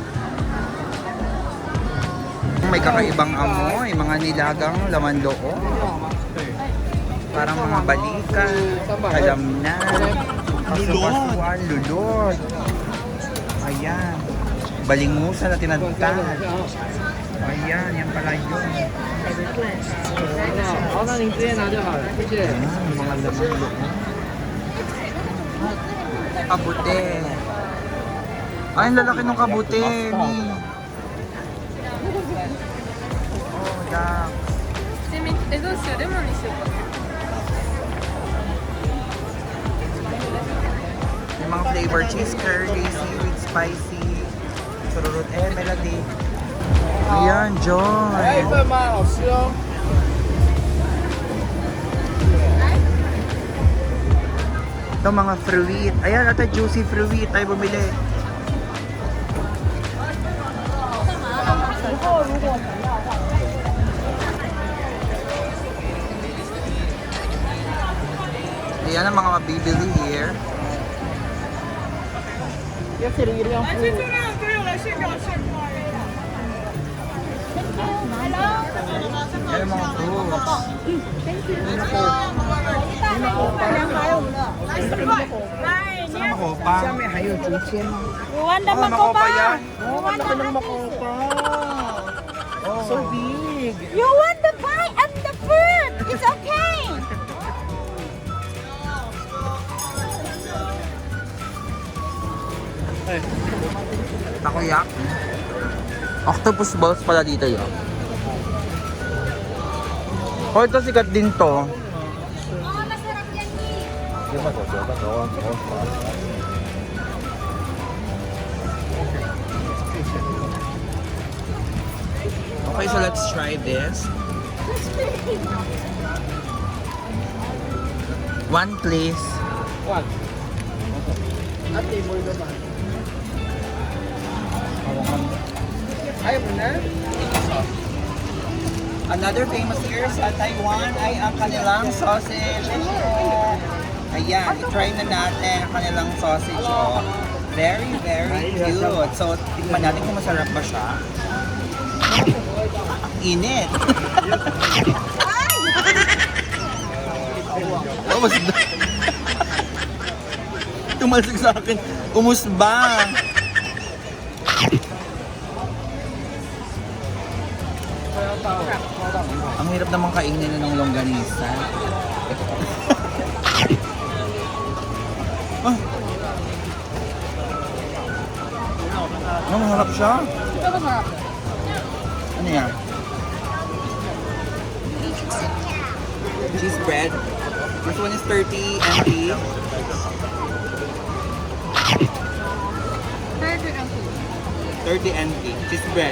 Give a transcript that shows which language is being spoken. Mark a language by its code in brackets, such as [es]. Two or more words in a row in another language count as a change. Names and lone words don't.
[tl] May kakaibang amoy, mga nilagang laman loob. Parang mga balikan, alam na, kasukasuan, lulod. Ayan, balingusan na tinadtad. Ayan, yan pala yun. [zh] 好，那您直接拿就好了，谢谢。 [tl] Ayan, mga laman loob. Kabute. Ay, ang lalaki ng kabute. Mi. Oh, dak. [ja] どうしようレモンにしようか [tl] Yung mga flavor, [en] cheese curry, seaweed, spicy, [tl] sururut, melody. Ayan, Joy. [zh] 来一份吗？好吃哦。 [tl] Ito mga fruit. Ayan, ata [en] juicy fruit. [tl] Tayo bumili. Ayan ang mga mabibili here. [zh] 要这里一辆服务。 [tl] Ayan ang mga fruits. [zh] 下面还有竹签吗？我玩的 [tl] Makopa yan. Oh, ang laki ng makopa. [en] So big. You want the pie and the fruit it's okay [tl] Takoyak. [en] Octopus balls [tl] pala dito yun. Oh, ito sikat din to. [en] Okay, so let's try this. One please. One. [tl] At table naman. Ayaw mo na? [en] Another famous here [tl] sa Taiwan ay ang kanilang sausage. Ayan, i-try na natin ang kanilang sausage. [en] Oh. Very, very cute. [tl] So, tikman natin kung masarap ba siya. Init. Kamusta? Tumalsik sa akin. Kumusba? Ang hirap naman kainin na ng longganisa. Ah. Oh, masarap siya. Ano yan? [en] Cheese bread. This one is 30 NT. 30 NT. Cheese bread.